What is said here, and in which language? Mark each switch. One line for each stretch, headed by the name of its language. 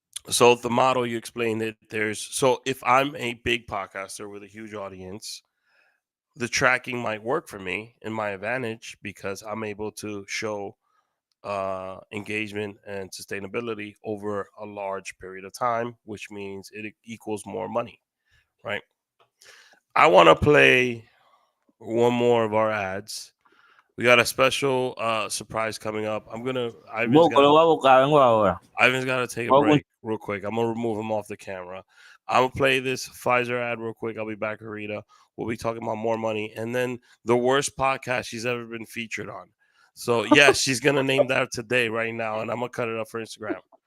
English: So the model you explained it. So if I'm a big podcaster with a huge audience, the tracking might work for me in my advantage because I'm able to show engagement and sustainability over a large period of time, which means it equals more money, right? I want to play one more of our ads. We got a special surprise coming up.
Spanish: Busco, lo voy a buscar, vengo ahora.
English: Ivan's got to take a
Spanish: Voy
English: break real quick. I'm gonna remove him off the camera. I'm gonna play this Pfizer ad real quick. I'll be back with Rita. We'll be talking about more money and then the worst podcast she's ever been featured on. So yeah, she's gonna name that today, right now, and I'm gonna cut it up for Instagram.